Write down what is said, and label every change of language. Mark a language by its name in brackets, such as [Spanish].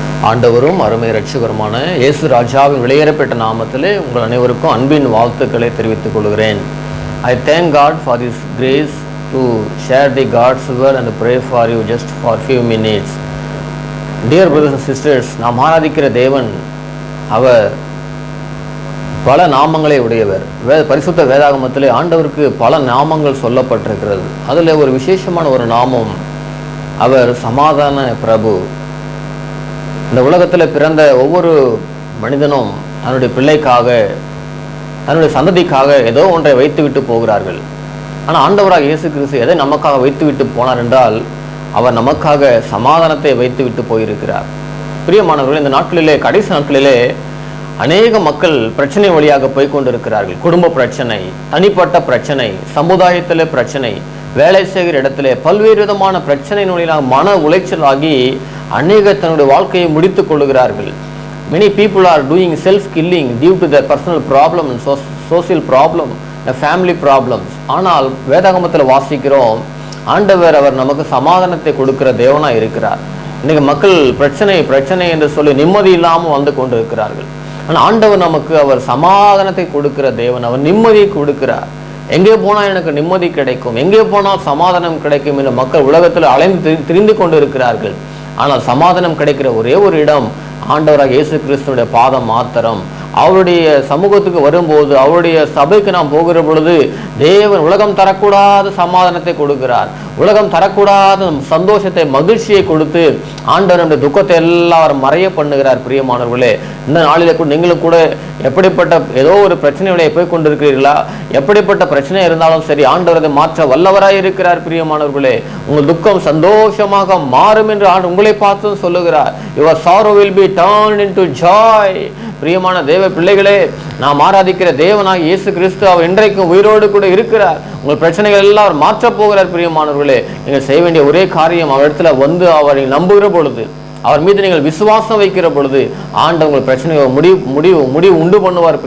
[Tamil] ஆண்டவரும் அருமை இரட்சகருமான இயேசு ராஜாவின் வெளியேறப்பட்ட நாமத்திலே உங்கள் அனைவருக்கும் அன்பின் வாழ்த்துக்களை தெரிவித்துக் கொள்கிறேன். [English] I thank God for this grace to share the God's word and pray for you just for few minutes. Dear brothers and sisters, [Tamil] நாம் ஆராதிக்கிற தேவன் அவர் பல நாமங்களை உடையவர். பரிசுத்த வேதாகமத்திலே ஆண்டவருக்கு பல நாமங்கள் சொல்லப்பட்டிருக்கிறது. அதில் ஒரு விசேஷமான ஒரு நாமம், அவர் சமாதான பிரபு. இந்த உலகத்தில் பிறந்த ஒவ்வொரு மனிதனும் தன்னுடைய பிள்ளைக்காக, தன்னுடைய சந்ததிக்காக ஏதோ ஒன்றை வைத்துவிட்டு போகிறார்கள். ஆனால் ஆண்டவராக இயேசு கிறிஸ்து எதை நமக்காக வைத்துவிட்டு போனார் என்றால், அவர் நமக்காக சமாதானத்தை வைத்துவிட்டு போயிருக்கிறார். பிரியமானவர்கள், இந்த நாட்களிலே, கடைசி நாட்களிலே அநேக மக்கள் பிரச்சனை வழியாக போய்கொண்டிருக்கிறார்கள். குடும்ப பிரச்சனை, தனிப்பட்ட பிரச்சனை, சமுதாயத்தில் பிரச்சனை, வேலை செய்கிற இடத்துல பல்வேறு விதமான பிரச்சனையினால மன உளைச்சலாகி அநேக தன்னுடைய வாழ்க்கையை முடித்துக் கொள்ளுகிறார்கள். [English] Many people are doing self-killing due to their personal problem and social problem, the family problems. [Tamil] ஆனால் வேதாகமத்தில் வாசிக்கிறோம், ஆண்டவர் அவர் நமக்கு சமாதானத்தை கொடுக்கிற தேவனா இருக்கிறார். இன்னைக்கு மக்கள் பிரச்சனை என்று சொல்லி நிம்மதி இல்லாமல் வந்து கொண்டு இருக்கிறார்கள். ஆனால் ஆண்டவர் நமக்கு அவர் சமாதானத்தை கொடுக்கிற தேவன், அவர் நிம்மதியை கொடுக்கிறார். எங்கே போனால் எனக்கு நிம்மதி கிடைக்கும், எங்கே போனால் சமாதானம் கிடைக்கும் என்று மக்கள் உலகத்தில் அலைந்து திரிந்து கொண்டு இருக்கிறார்கள். ஆனால் சமாதானம் கிடைக்கிற ஒரே ஒரு இடம் ஆண்டவராக இயேசு கிறிஸ்துடைய பாதம் மாத்திரம். அவருடைய சமூகத்துக்கு வரும்போது, அவருடைய சபைக்கு நாம் போகிற பொழுது தேவன் உலகம் தரக்கூடாத சமாதானத்தை கொடுக்கிறார். உலகம் தரக்கூடாத சந்தோஷத்தை, மகிழ்ச்சியை கொடுத்து ஆண்டவருடைய துக்கத்தை எல்லாம் மறைய பண்ணுகிறார். பிரியமானவர்களே, இந்த நாளில் கூட நீங்களும் கூட எப்படிப்பட்ட ஏதோ ஒரு பிரச்சனைகளை போய் கொண்டிருக்கிறீர்களா? எப்படிப்பட்ட பிரச்சனை இருந்தாலும் சரி, ஆண்டவர் அதை மாற்ற வல்லவராய் இருக்கிறார். பிரியமானவர்களே, உங்கள் துக்கம் சந்தோஷமாக மாறும் என்று உங்களை பார்த்து சொல்லுகிறார். [English] Your sorrow will be turned into joy. [Tamil] பிரியமான தேவ பிள்ளைகளே, நாம் ஆராதிக்கிற தேவனாக இயேசு கிறிஸ்து அவர் இன்றைக்கும் உயிரோடு கூட இருக்கிறார். உங்கள் பிரச்சனைகள் எல்லாம் அவர் மாற்றப் போகிறார். பிரியமானவர்களே, நீங்கள் செய்ய வேண்டிய ஒரே காரியம், அவர் இடத்துல வந்து அவரை நம்புகிற பொழுது, அவர் மீது நீங்கள் விசுவாசம் வைக்கிற பொழுது ஆண்டவர் உங்கள் பிரச்சனையை முடிவு உண்டு பண்ணுவார்.